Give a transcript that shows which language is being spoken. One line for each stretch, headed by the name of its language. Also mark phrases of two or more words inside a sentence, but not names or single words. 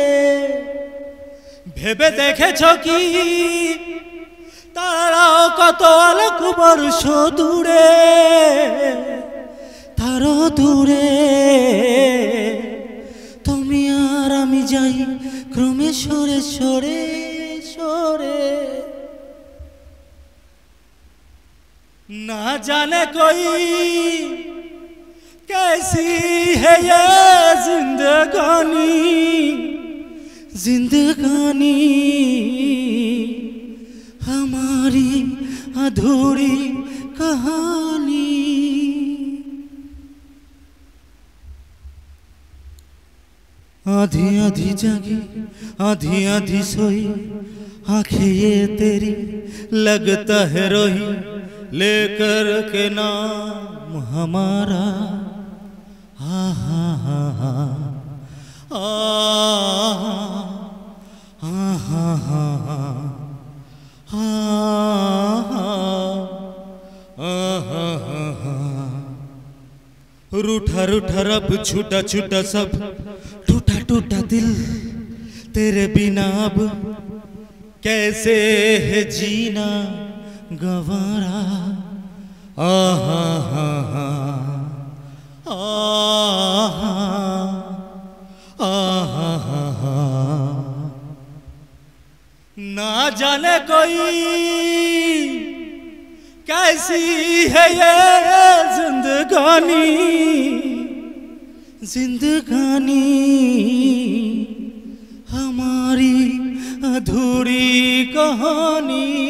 Bangla: ভেবে দেখেছ কি তারাও কত আলোক বর্ষ দূরে, তারও দূরে তুমি আর আমি যাই ক্রমে সরে সরে সরে।
Hindi: ना जाने कोई कैसी है ये जिंदगानी, जिंदगानी हमारी अधूरी कहानी। आधी आधी जागी आधी आधी सोई, आंखें ये तेरी लगता है रोही, लेकर के नाम हमारा। आहा हा हा आहा हा हा। रूठा रूठा रब छूटा छूटा सब, टूटा टूटा दिल तेरे बिना अब कैसे है जीना गवारा। आहा हा हा आहा हा हा। ना जाने कोई कैसी है ये जिंदगानी, जिंदगानी हमारी अधूरी कहानी।